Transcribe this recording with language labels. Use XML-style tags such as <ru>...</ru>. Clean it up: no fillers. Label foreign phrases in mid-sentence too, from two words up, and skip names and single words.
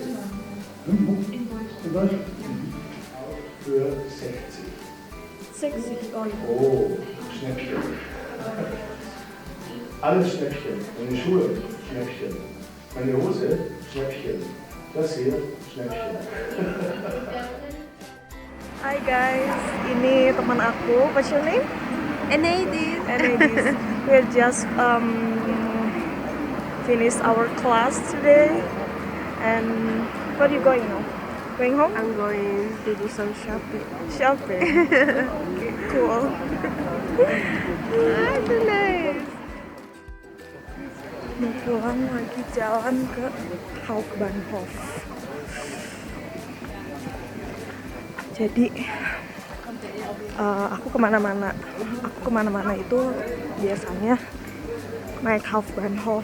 <de>In Deutschland. Für 60. 60 Euro. Oh, Schnäppchen. Alles Schnäppchen. Meine Schuhe, Schnäppchen. Meine Hose, Schnäppchen. das hier schnell steht.</de> <id>Hai guys, ini teman aku.</id> <en>What's your name? Enadis. Enadis. We're just finished our class today. And where are you going now? Going home? I'm going to do some shopping. Shopping. Okay, cool. So nice.</en> <id>Mau pulang lagi jalan ke Hauptbahnhof. Jadi aku kemana-mana itu biasanya naik Hauptbahnhof.</id>